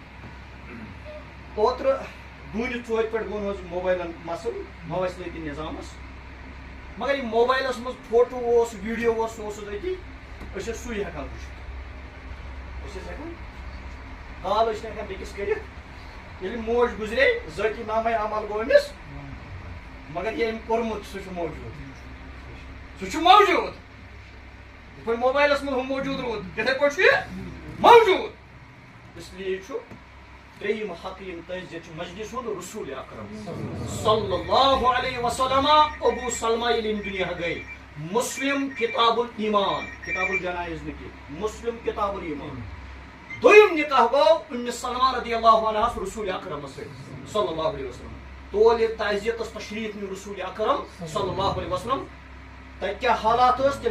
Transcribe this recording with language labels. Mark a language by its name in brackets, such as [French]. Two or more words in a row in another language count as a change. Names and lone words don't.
[Kashmiri] اوترٕ دوٗنہِ ژوٗرِ پٮ۪ٹھ گوٚو نہٕ حظ موبایلن مسلہٕ مواصلٲتی نظامس مگر یہِ موبایلس منٛز فوٹو اوس ویٖڈیو اوس سُہ اوس أتی أسۍ ٲسۍ سُے ہٮ۪کان وٕچھِتھ أسۍ ٲسۍ ہٮ۪کان کال ٲسۍ نہٕ ہٮ۪کان بیٚکِس کٔرِتھ ییٚلہِ موج گُزرے ذٲتی نامے عمل گوٚو أمِس مگر یہِ أمۍ کوٚرمُت سُہ چھُ موجوٗد سُہ چھُ موجوٗد یِتھ پٲٹھۍ موبایلس منٛز ہُہ موجوٗد روٗد تِتھٕے پٲٹھۍ چھُ یہِ موجوٗد اسلیے چھُ ترٛیٚیِم حق یِم تٔہنٛزِ ییٚتہِ چھُ مجلس ہُنٛد رسول اکرم [Arabic] صلی اللہ علیہ وسلم [Kashmiri] ابو سلمہ ییٚلہِ ییٚمہِ دُنیا گٔے مسلم کتاب الایمان کتاب الجنائز نہٕ کینٛہہ مسلم کتاب الایمان دوٚیِم نکاح گوٚو ام سلمہ [Arabic] رضی اللہ عنہس [Kashmiri] رسول اکرمس سۭتۍ [Arabic] صلی اللہ علیہ وسلم [Kashmiri] تول ییٚلہِ تعزیتس تشریف نیوٗ رسول اکرم [Arabic] صلی اللہ علیہ وسلم [Kashmiri] تتہِ کیٛاہ حالات ٲس تیٚلہِ